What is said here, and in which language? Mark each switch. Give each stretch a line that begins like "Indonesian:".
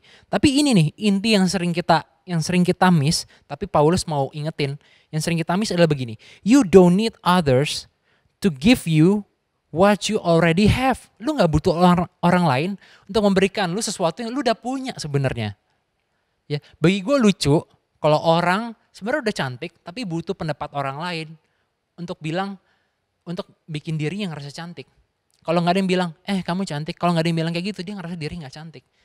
Indonesian: Tapi ini nih, inti yang sering kita miss, tapi Paulus mau ingetin, yang sering kita miss adalah begini.
English: You don't need others to give you what you already have.
Indonesian: Lu gak butuh orang lain untuk memberikan lu sesuatu yang lu udah punya sebenarnya. Ya, bagi gue lucu kalau orang sebenarnya udah cantik tapi butuh pendapat orang lain untuk bikin dirinya ngerasa cantik. Kalau nggak ada yang bilang, kamu cantik. Kalau nggak ada yang bilang kayak gitu, dia ngerasa diri nggak cantik.